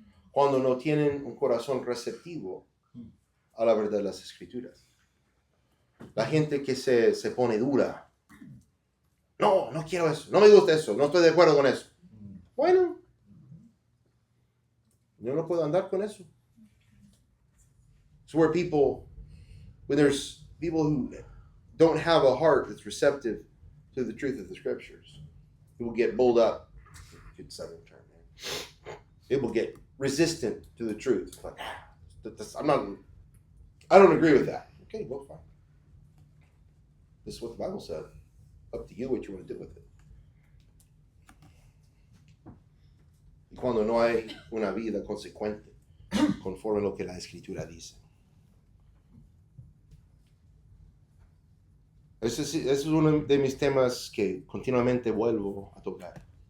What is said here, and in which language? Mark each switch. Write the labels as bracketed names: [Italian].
[Spanish] Cuando no tienen un corazón receptivo a la verdad de las Escrituras. La gente que se pone dura. No quiero eso, no me gusta eso, no estoy de acuerdo con eso. Bueno, yo no puedo andar con eso. [English] It's where when there's people who don't have a heart that's receptive to the truth of the Scriptures, people get bulled up. Good southern term, man. People get resistant to the truth. Like, I don't agree with that. Okay, well, fine. This is what the Bible said. Up to you what you want to do with it. [Spanish] Y cuando no hay una vida consecuente, conforme a lo que la Escritura dice. Ese es uno de mis temas que continuamente vuelvo a tocar.